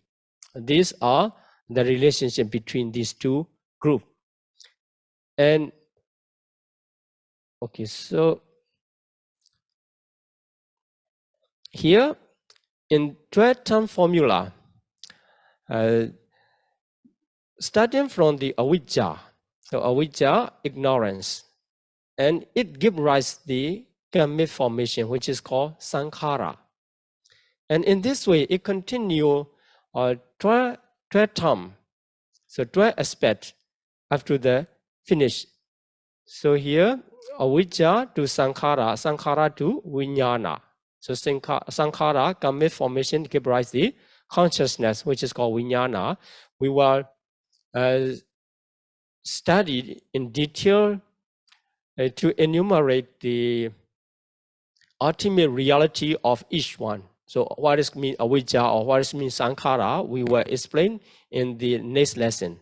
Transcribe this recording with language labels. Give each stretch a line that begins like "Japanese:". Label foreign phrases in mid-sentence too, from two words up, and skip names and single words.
English: These are the relationship between these two groups. And okay, so here in 12-term formula, starting from the avijja, so avijja, ignorance, and it gives rise the karmic formation, which is called sankhara. And in this way, it continues 12 term, so 12 aspects after the finish. So here, avijja to sankhara, sankhara to vijnana. So sankhara, karmic formation, gives rise the consciousness, which is called vijnana. We will study in detail to enumerate the ultimate reality of each one. So what is mean avijja or what is mean sankhara, we will explain in the next lesson.